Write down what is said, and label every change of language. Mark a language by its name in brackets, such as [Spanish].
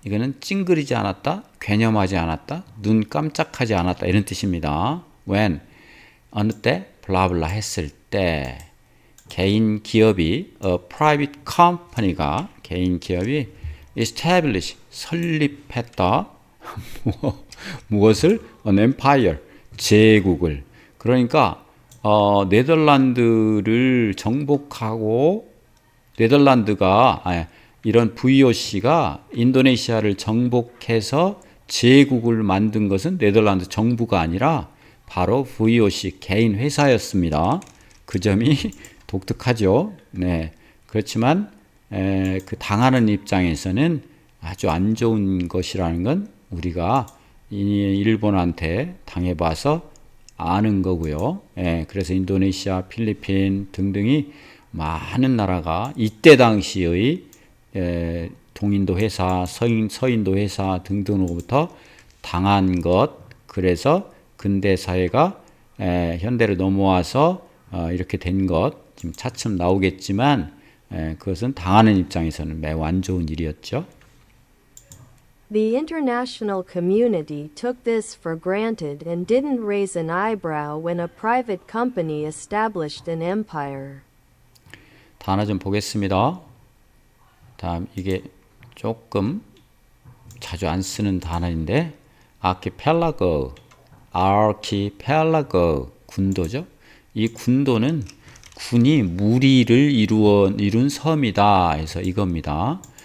[Korean] 이거는 찡그리지 않았다, 괴념하지 않았다, 눈 깜짝하지 않았다, 이런 뜻입니다. when, 어느 때, 블라블라 했을 때, 개인 기업이, [English] private company [Korean] 가, 개인 기업이 establish 설립했다. 무엇을? [English] An empire [Korean] 제국을. 그러니까 네덜란드를 정복하고 네덜란드가 이런 VOC가 인도네시아를 정복해서 제국을 만든 것은 네덜란드 정부가 아니라 바로 VOC 개인 회사였습니다. 그 점이 독특하죠. 네. 그렇지만 그 당하는 입장에서는 아주 안 좋은 것이라는 건 우리가 일본한테 당해봐서 아는 거고요. 그래서 인도네시아, 필리핀 등등이 많은 나라가 이때 당시의 동인도 회사, 서인도 회사 등등으로부터 당한 것. 그래서 근대 사회가 현대로 넘어와서 이렇게 된 것. 지금 차츰 나오겠지만 그것은 당하는 입장에서는 매우 안 좋은 일이었죠. [English] The international community took this for granted and didn't raise an eyebrow when a private company established an empire. [Korean] 단어 좀 보겠습니다. 다음 이게 조금 자주 안 쓰는 단어인데 archipelago, 군도죠. 이 군도는 군이 무리를 이룬 섬이다 해서 이겁니다.